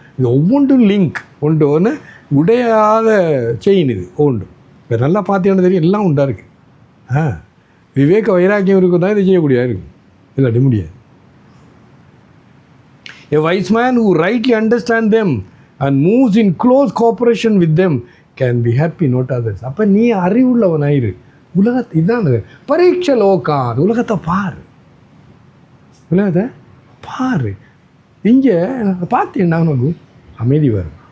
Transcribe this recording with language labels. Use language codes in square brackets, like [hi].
[ta] இது ஒவ்வொன்றும் லிங்க் ஒன்று உடையாத செயின். இது ஒன்று இப்போ நல்லா பார்த்தீங்கன்னா தெரியும், எல்லாம் உண்டா இருக்குது. விவேக வைராக்கியம் இருக்கும் தான் இது செய்யக்கூடியதாக இருக்கும், இல்லாட்டி முடியாது. [en] A wise man who rightly understands them and moves in close cooperation with them can be happy, not others. [ta] அப்போ நீ அறிவுள்ளவனாயிரு. இதான் பரீட்சை லோகான், உலகத்தை பாரு, உலகத்தை பாரு. இங்கே பார்த்து என்ன உனக்கு அமைதி வரும்.